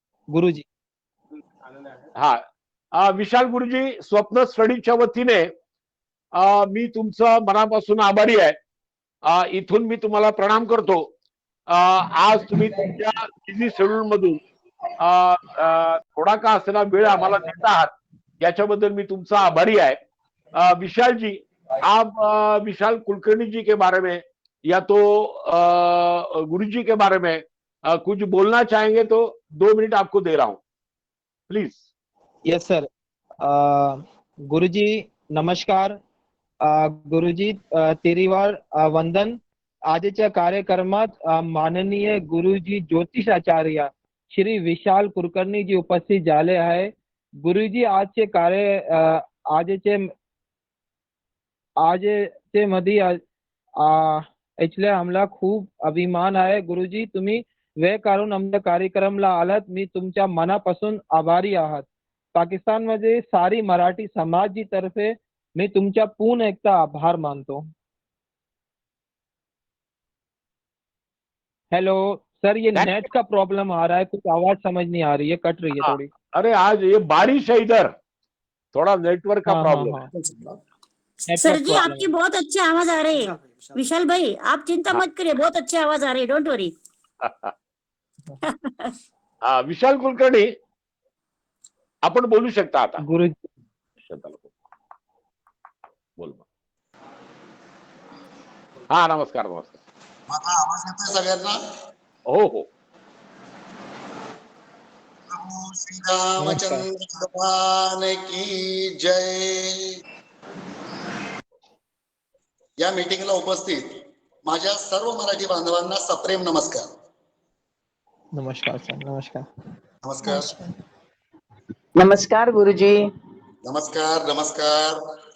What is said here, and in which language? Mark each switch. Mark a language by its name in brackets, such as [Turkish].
[Marathi] गुरुजी, हा, विशाल गुरुजी, स्वप्न स्टडीच्या वतीने मी तुमचं मनापासून आभारी आहे. इथून मी तुम्हाला प्रणाम करतो. आज तुम्ही तुमच्या बिझी शेड्यूल मधून थोड़ा का असेना वेळ आम्हाला देत आहात, याच्याबद्दल मी तुमचा आभारी आहे. [Hindi] विशाल जी, आप विशाल कुलकर्णी जी के बारे में या तो गुरु जी के बारे में कुछ बोलना चाहेंगे तो 2 मिनट आपको दे रहा हूं, प्लीज. [English] Yes sir. Guruji नमस्कार. [Marathi] गुरुजी तेरीवार वंदन. आजच्या कार्यक्रमात माननीय गुरुजी ज्योतिषाचार्य श्री विशाल कुलकर्णी जी उपस्थित झाले आहे. गुरुजी आजचे मध्ये इथले आम्हाला खूप अभिमान आहे. गुरुजी तुम्ही वेळ काढून आमच्या कार्यक्रमला आलात. मी तुमच्या मनापासून आभारी आहात. पाकिस्तानमध्ये सारी मराठी समाजी तर्फे मैं तुमचा पूर्ण एकता आभार मानतो. [Hindi] हेलो सर, ये नेट का प्रॉब्लम आ रहा है, कुछ आवाज समझ नहीं आ रही है, कट रही है थोड़ी. अरे आज ये बारिश है इधर, थोड़ा नेटवर्क का प्रॉब्लम है. सर जी, आपकी बहुत अच्छी आवाज आ रही है. विशाल भाई, आप चिंता मत करिए. बहुत अच्छी आवाज आ रही है. [English] Don't worry. [Marathi] विशाल कुलकर्णी, आपण बोलू शकता आता. गुरुजी बोल. हा, नमस्कार. माझा आवाज येतोय सगळ्यांना? हो हो. [Hindi] श्री रामचंद्र भगवान की जय. [Marathi] या मीटिंगला उपस्थित माझ्या सर्व मराठी बांधवांना सप्रेम नमस्कार. नमस्कार सर. नमस्कार. नमस्कार. नमस्कार गुरुजी. नमस्कार. नमस्कार.